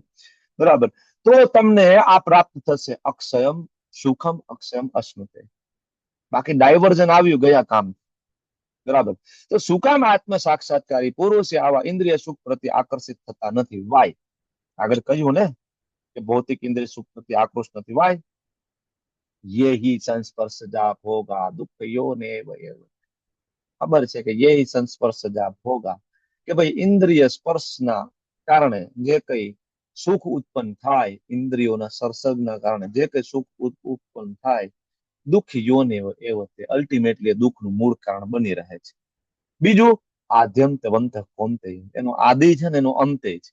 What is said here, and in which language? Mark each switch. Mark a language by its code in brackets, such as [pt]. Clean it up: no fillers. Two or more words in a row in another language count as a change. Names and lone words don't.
[gu] બરાબર, તો તમને આ પ્રાપ્ત થશે [sa] अक्षयम सुखम अक्षयम अश्नुते. [gu] બાકી ડાયવર્ઝન આવ્યું ગયા કામ. બરાબર, તો શું કામ આત્મ સાક્ષાત્કારી પુરુષ આવા ઇન્દ્રિય સુખ પ્રત્યે આકર્ષિત થતા નથી? વાય? આગળ કહ્યું ને કે ભૌતિક ઇન્દ્રિય સુખ પ્રત્યે આકૃષ્ટ નથી. વાય? [sa] ये ही संस्पर्शजा भोगा दुःखयो ने [gu] ખબર છે કે [sa] ये ही संस्पर्शजा भोगा, [gu] કે ભાઈ ઇન્દ્રિય સ્પર્શના કારણે જે કઈ સુખ ઉત્પન્ન થાય, ઇન્દ્રિયોના સંસર્ગના કારણે જે કઈ સુખ ઉત્પન્ન થાય, [sa] दुःख योने [gu] એવો તે અલ્ટિમેટલી દુઃખનું મૂળ કારણ બની રહે છે. બીજું, [sa] आद्यंतवंत कोंते, [gu] એનો આદિ છે ને એનો અંતે છે.